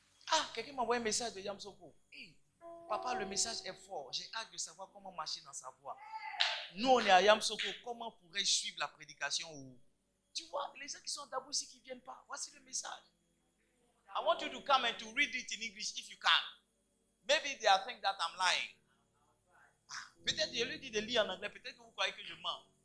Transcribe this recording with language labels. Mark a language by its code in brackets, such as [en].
[fr] Ah, quelqu'un m'a envoyé un message de Yamsoko. Hey, papa, le message est fort. J'ai hâte de savoir comment marcher dans sa voie. Nous, on est à Yamsoko. Comment pourrais-je suivre la prédication ou... Tu vois, les gens qui sont d'abord ici qui ne viennent pas. Voici le message. [en] I want you to come and to read it in English if you can. Maybe they are thinking that I'm lying. [fr] Peut-être je lui dis de lire en anglais. Peut-être que vous croyez que je mens.